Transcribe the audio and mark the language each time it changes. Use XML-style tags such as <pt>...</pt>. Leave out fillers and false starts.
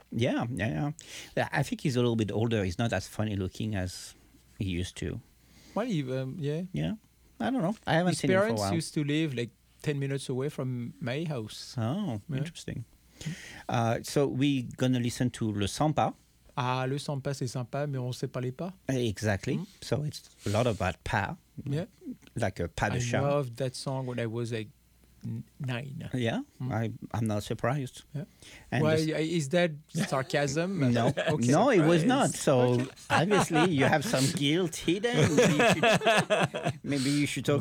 <en>Yeah. I think he's a little bit older. He's not as funny looking as he used to. Well, yeah. I don't know. I haven't seen him for a while. His parents used to live like 10 minutes away from my house. Oh, yeah. Interesting. So we're going to listen to Le Sampa.</en> <fr>Ah, le sympa, c'est sympa, mais on ne sait pas les pas.</fr> <en>Exactly. Mm-hmm. So it's a lot about pas. Yeah. Like a pas de chat. I loved that song when I was like 9. Yeah, mm-hmm. I'm not surprised. Yeah. And well, is that sarcasm? No. Okay. No, it was not. So obviously you have some guilt hidden. Maybe you should talk</en>